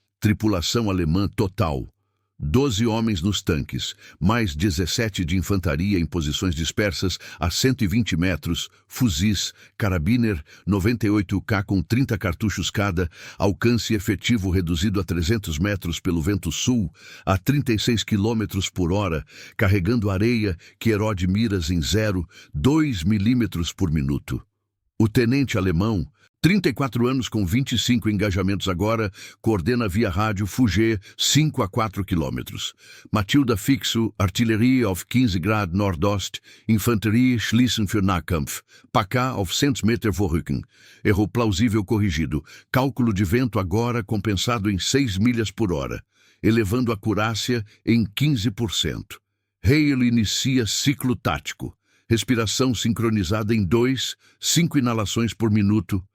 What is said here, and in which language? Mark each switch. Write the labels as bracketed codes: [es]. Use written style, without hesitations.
[pt] Tripulação alemã total. 12 homens nos tanques, mais 17 de infantaria em posições dispersas a 120 metros, fuzis, carabiner 98K com 30 cartuchos cada, alcance efetivo reduzido a 300 metros pelo vento sul, a 36 km por hora, carregando areia que erode miras em 0,2 milímetros por minuto. O tenente alemão, 34 anos com 25 engajamentos agora, coordena via rádio Fugger 5 a 4 km. Matilda fixo, artilharia [de] auf 15 Grad Nordost, Infanterie schließen für Nahkampf, PK auf 100 Meter vorrücken. [pt] Erro plausível corrigido. Cálculo de vento agora compensado em 6 milhas por hora, elevando a acurácia em 15%. Hale inicia ciclo tático. Respiração sincronizada em 5 inalações por minuto.